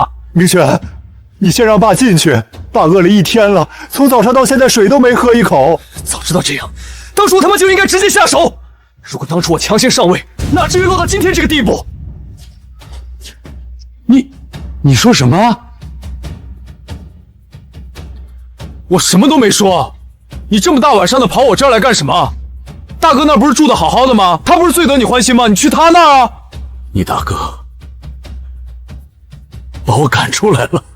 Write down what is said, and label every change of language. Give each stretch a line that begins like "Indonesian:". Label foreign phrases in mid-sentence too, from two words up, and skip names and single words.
Chinese: 明軒，你先讓爸進去，爸餓了1天了，從早上到現在水都沒喝一口。早知道這樣，當初我他媽就應該直接下手。如果當初我強行上位，哪至於落到今天這個地步？你說什麼？我什麼都沒說。你這麼大晚上的跑我這兒來幹什麼？大哥那不是住的好好的嗎？他不是最得你歡心嗎？你去他那兒啊。你大哥把我趕出來了，